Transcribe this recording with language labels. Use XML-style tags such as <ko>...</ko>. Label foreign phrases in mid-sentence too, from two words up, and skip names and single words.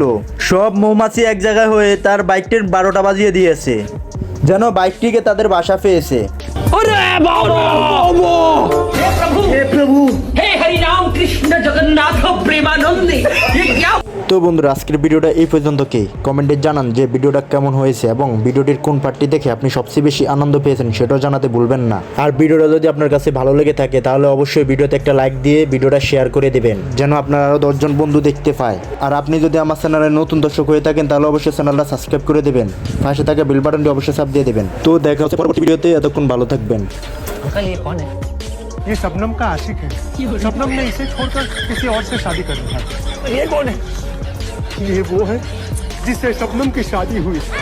<bn>সব মৌমাছি এক জায়গায় হয়ে তার বাইকটির 12টা বাজিয়ে দিয়েছে, যেন বাইকটিকে তাদের বাসা পেয়েছে।</bn> <hi>हे प्रभु हे हरि राम कृष्ण जगन्नाथ प्रेमानंद ये क्या</hi> <bn>তো বন্ধুরা, আজকের ভিডিওটা এই পর্যন্তই। কমেন্টে জানান যে ভিডিওটা কেমন হয়েছে এবং ভিডিওটির কোন পার্টটি দেখে আপনি সবচেয়ে বেশি আনন্দ পেয়েছেন সেটাও জানাতে ভুলবেন না। আর ভিডিওটা যদি আপনার কাছে ভালো লেগে থাকে তাহলে অবশ্যই ভিডিওতে একটা লাইক দিয়ে ভিডিওটা শেয়ার করে দেবেন, যেন আপনার আরও 10 জন বন্ধু দেখতে পায়। আর আপনি যদি আমার চ্যানেলে নতুন দর্শক হয়ে থাকেন তাহলে অবশ্যই চ্যানেলটা সাবস্ক্রাইব করে দেবেন, পাশে থাকা বেল বাটনটি অবশ্যই চাপ দিয়ে দেবেন। তো দেখা হচ্ছে পরবর্তী ভিডিওতে, এতক্ষণ ভালো থাকবেন।</bn> <hi>ये शबनम का आशिक है। शबनम ने इसे छोड़कर किसी और से शादी कर लिया। ये कौन है? ये वो है जिससे शबनम की शादी हुई।</hi>